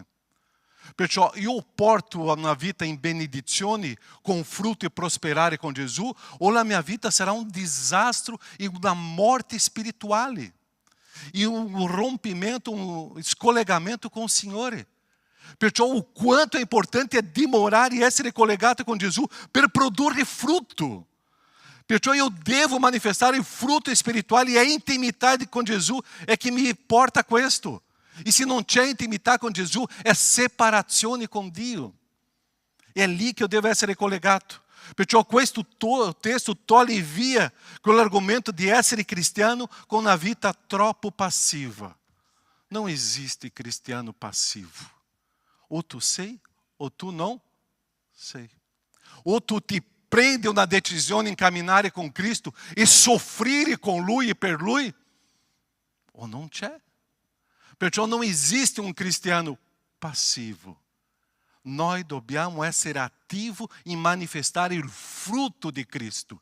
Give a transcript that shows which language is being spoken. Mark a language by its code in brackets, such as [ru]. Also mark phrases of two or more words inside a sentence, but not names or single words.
[it] Perciò io porto una vita in benedizione, con fruto e prosperare con Gesù, o la mia vita sarà un disastro e una morte spirituale. E un rompimento, un scollegamento [pt] com o [it] Signore. Perciò [pt] o quanto é [it] importante dimorare e essere collegato com Gesù per produrre frutto. Perciò io devo manifestare il frutto spirituale e [pt] a intimidade [it] com Gesù è che mi porta questo. E se não c'è intimità com Gesù, è separazione con Dio. È lì che io devo essere collegato. Perciò questo testo toglie via quell'argomento di essere cristiano con una vita troppo passiva. Non esiste cristiano passivo. O tu sei, o tu não sei. O tu ti prendi una decisione in camminare con Cristo e soffrire con Lui e per Lui, o non c'è. Perciò non esiste un cristiano passivo. Noi dobbiamo essere attivi in manifestare il frutto di Cristo.